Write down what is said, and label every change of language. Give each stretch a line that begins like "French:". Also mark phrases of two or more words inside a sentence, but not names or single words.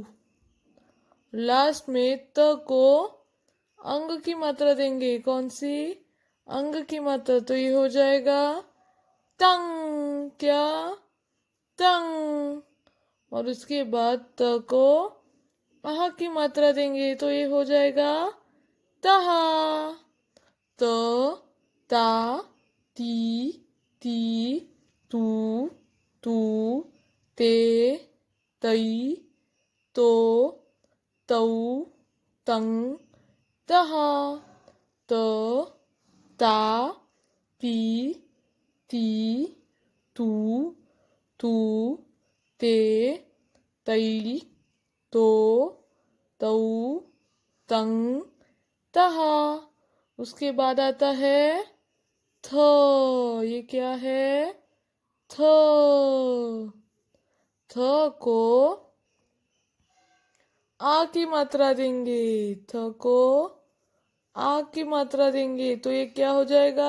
Hindi: लास्ट में त को अंग की मात्रा देंगे। कौन सी? अंग की मात्रा, तो ये हो जाएगा तंग। क्या? तंग। और उसके बाद त को आह की मात्रा देंगे तो ये हो जाएगा तहा। त ता ती ती तू तू ते तई तो तऊ तंग तहा। त ता ती ती तू तू ते तई तो तऊ तंग तहा। उसके बाद आता है थ। ये क्या है? थ। थ को आ की मात्रा देंगे। थ को आ की मात्रा देंगे तो ये क्या हो जाएगा?